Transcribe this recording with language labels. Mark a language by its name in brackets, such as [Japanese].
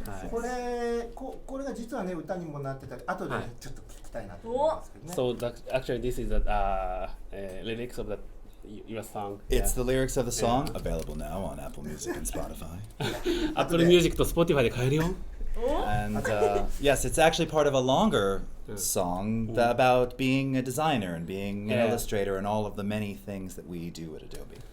[Japanese] これが実はね歌にもなってた。後でちょっと聞きたいなと思いますけどね。 [English] So actually this is the lyrics of your song. It's the lyrics of the song available now on Apple Music and Spotify. [Japanese] Apple Music と Spotify で買えるよ。 [English] And yes, it's actually part of a longer song about being a designer and being an illustrator and all of the many things that we do at Adobe.